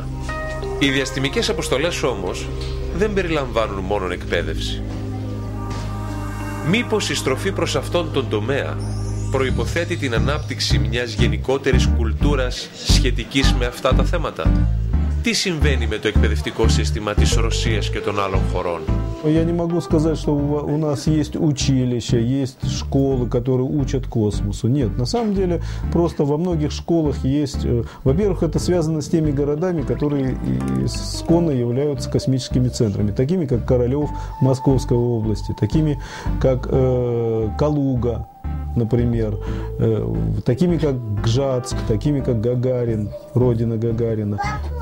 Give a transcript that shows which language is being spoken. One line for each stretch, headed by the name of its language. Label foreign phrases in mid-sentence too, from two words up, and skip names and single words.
Greek: Οι διαστημικές αποστολές όμως δεν περιλαμβάνουν μόνο εκπαίδευση. Μήπως η στροφή προς αυτόν τον τομέα προϋποθέτει την ανάπτυξη μιας γενικότερης κουλτούρας σχετικής με αυτά τα θέματα? Τι συμβαίνει με το εκπαιδευτικό σύστημα της Ρωσίας και των άλλων χωρών?
Russian: Я не могу сказать, что у нас есть училища, есть школы, которые учат космосу. Нет, на самом деле просто во многих школах есть... Во-первых, это связано с теми городами, которые исконно являются космическими центрами, такими как Королев Московской области, такими как Калуга, например, такими как Гжатск, такими как Гагарин, родина Гагарина.